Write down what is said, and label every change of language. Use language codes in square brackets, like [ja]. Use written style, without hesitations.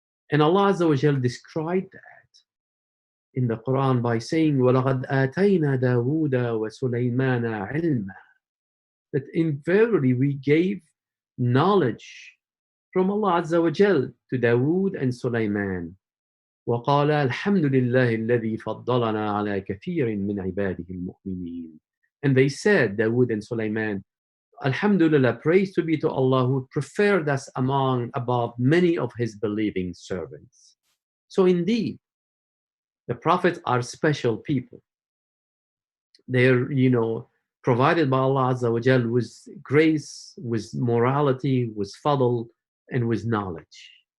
[en] And Allah Azza wa Jal described that in the Quran by saying, [ar] وَلَقَدْ آتَيْنَا دَاوُودَ وَسُلَيْمَانَ عِلْمًا, [en] that in verily we gave knowledge from Allah Azza wa Jal to Dawood and Sulaiman. [ar] وقال الحمد لله الذي فضلنا على كثير من عباده المؤمنين. [en] And they said, Dawood and Sulaiman, Alhamdulillah, praise to be to Allah who preferred us above many of his believing servants. So indeed, the prophets are special people. They're, provided by Allah Azza wa Jal with grace, with morality, with fadl, and with knowledge.